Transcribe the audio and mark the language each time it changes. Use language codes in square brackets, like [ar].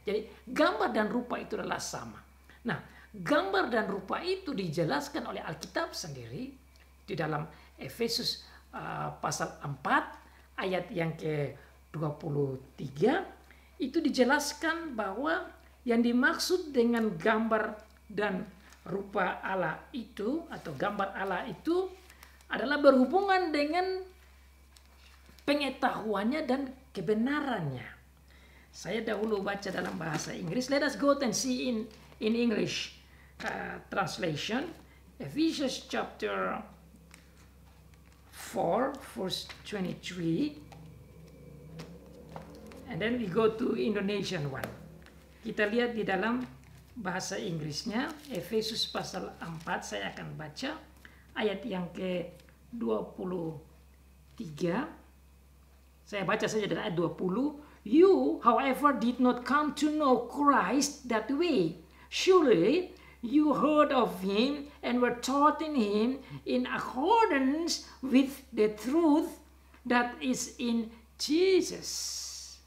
[id] Jadi gambar dan rupa itu adalah sama. Nah, gambar dan rupa itu dijelaskan oleh Alkitab sendiri di dalam Efesus pasal 4 ayat yang ke-23 itu dijelaskan bahwa yang dimaksud dengan gambar dan rupa Allah itu atau gambar Allah itu adalah berhubungan dengan pengetahuannya dan kebenarannya. Saya dahulu baca dalam bahasa Inggris. [en] Let us go and see in English translation, Ephesians chapter 4 verse 23, and then we go to Indonesian one. [id] Kita lihat di dalam bahasa Inggrisnya, Efesus pasal 4, saya akan baca ayat yang ke-23. Saya baca saja dari ayat 20. [en] You, however, did not come to know Christ that way. Surely you heard of Him and were taught in Him in accordance with the truth that is in Jesus.